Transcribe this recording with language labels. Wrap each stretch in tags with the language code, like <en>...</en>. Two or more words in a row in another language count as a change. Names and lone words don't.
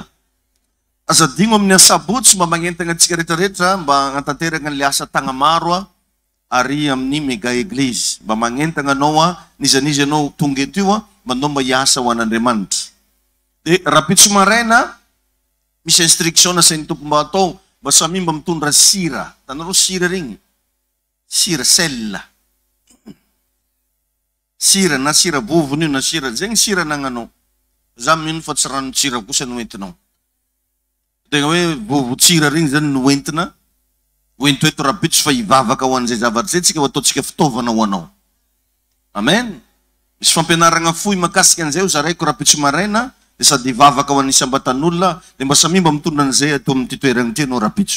<mg>Asa digno amin'ny asabotsy mba magnentana antsika rehetrarehetra mba hanatanteraka an'ilay asa tagna maro ary amin'ny mega eglizy. Mba magnentana anao nizanizy anao tonga eto io mba anao mba hiasa ho an'Andriamanitra. Dia rapitso maraina misy instruction sain'ny tompo mba atao mba samy mba mitondra sira. Tanareo sira regny. Sira sel. Sira na sira vovony io na sira zegny sira nagnanao. Za mino fa tsy rano sira kosa no entinao. Tegna hoe vovo-tsira regny zany no entina. Hoento eto rapitso fa hivavaka ho an'izay zavatra zay tsika ho ataontsika fitaovana ho anao. Amen. Misy fampianarana fohy makasika an'izay ho zaraiko rapitso maraina dia sady hivavaka ho an'ny sambatan'olona dia mba samy mba mitondra an'izay atao amin'ity toerana ity anao rapitso.</mg>